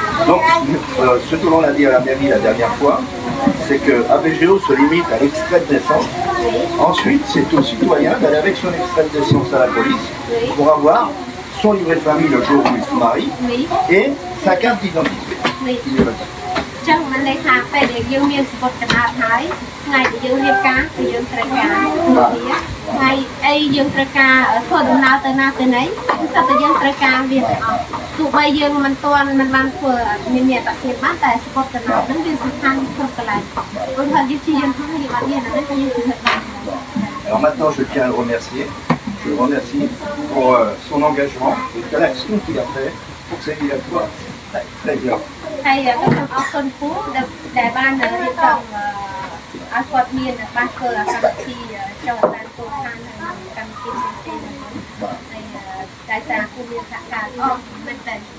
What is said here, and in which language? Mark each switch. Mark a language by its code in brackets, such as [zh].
[fr] Donc, ce que l'on a dit à la mairie la dernière fois, c'est que ABGO se limite à l'extrait de naissance. Ensuite, c'est au citoyen d'aller avec son extrait de naissance à la police pour avoir son livret de famille le jour où il se marie et sa carte d'identité. Oui. [km] ចឹងមិនន័យថាពេលដែលយើងមានសម្បត្តិកណ្ដាលហើយថ្ងៃដែលយើងរៀបការគឺយើងត្រូវការថ្ងៃអីយើងត្រូវការធ្វើដំណើរទៅណាទៅណីគឺសិតតែយើងត្រូវការវាទាំងអស់ទោះបីយើងមិនបានធ្វើមានអត្តសញ្ញាណបានតែសម្បត្តិកណ្ដាលហ្នឹងវាសំខាន់គ្រប់កន្លែងព្រោះថាយើងជាយើងផងយើងអត់មានអានេះគឺយើងធ្វើបាន [fr] Alors maintenant, je tiens à le remercier. Je le remercie pour son engagement et de l'action qu'il a fait pour ces villageois. Très bien. [km] ហើយក៏សូមអរគុណពូដែលបានរៀបចំឲ្យគាត់មានបានធ្វើកម្មវិធីចូលតាមគោលឋាននិងកម្មវិធីផ្សេងៗហើយតែសារគូមានសហការល្អមែនតើ